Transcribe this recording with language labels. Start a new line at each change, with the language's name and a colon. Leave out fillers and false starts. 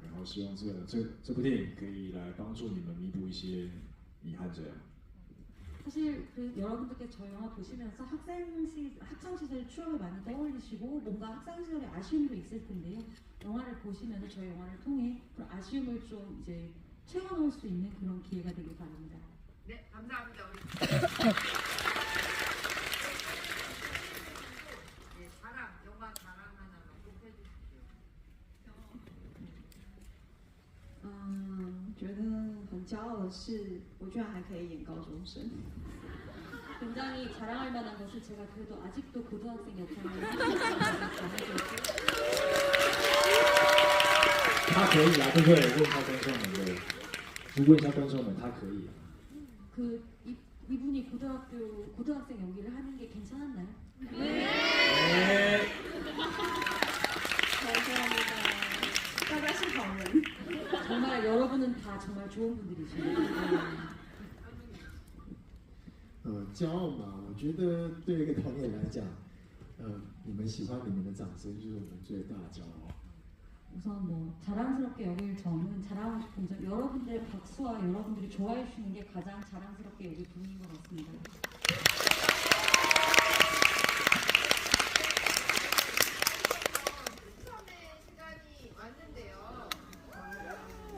Chinese: 然后希望这部电影可以来帮助你们弥补一些遗憾，这样。
Korean: 사실 그 여러분들께 저 영화 보시면서 학창 시절 추억을 많이 떠올리시고 뭔가 학창 시절에 아쉬움도 있을 텐데요. 영화를 보시면서 저희 영화를 통해 그런 아쉬움을 좀 이제 채워놓을 수 있는 그런 기회가 되길 바랍니다. 네, 감사합니다. 우리 네, 영화 자랑 하나만 꼭 해주십시오.
Chinese: 觉得很骄傲的是，我居然还可以演高中生。
Korean: 굉장히 자랑할 만한 것은 제가 그래도 아직도 고등학생 역할을 하고 있다는
Chinese: 他可以啊，对不对？问一下观众们对，就问一下观众们，他可以。
Korean: 그 이분이 고등학생 연기를 하는 게 괜찮았나요? 네. 감사합니다.
Chinese: 大家是好人。
Korean: 정말 여러분은 다 정말 좋은 분들이십니다.
Chinese: 骄傲嘛，我觉得对一个导演来讲，你们喜欢你们的掌声就是我们最大的骄傲。
Korean: 우선 뭐 자랑스럽게 여길 점은 자랑하고 싶은 점 여러분들의 박수와 여러분들이 좋아해 주시는 게 가장 자랑스럽게 여길 부분인 것 같습니다. 추첨의 시간이 왔는데요.